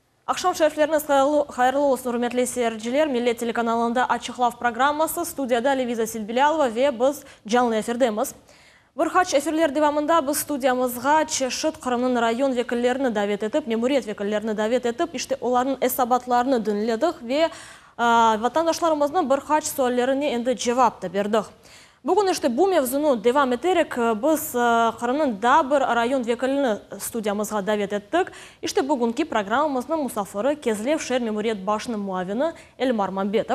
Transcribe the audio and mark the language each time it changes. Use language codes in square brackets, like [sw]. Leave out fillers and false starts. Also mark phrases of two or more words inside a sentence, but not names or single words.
[crh] Акшам шерифлерiniz hayırlı olsun, hürmetli seyirciler. Millet telekanalında Açıklav programması. Studiyada Leviza Silbilялова ve biz canlı efirdemiz. Bir haç efirler devamında biz studiyamızga Çeşit Kırım'ın rayon vekillerini davet edip, memuriyet vekillerini davet edip, işte onların esabatlarını dinledik ve vatandaşlarımızın bir haç sorularını endi cevap da verdik. Bugün işte bu mevzunu devam ederek biz Kırım'ın da bir rayon vekilini studiyamızga davet ettik. İşte bugünkü programımızın musafiri Kezlev şehir memuriyet başının muavini Elmar Mambetov.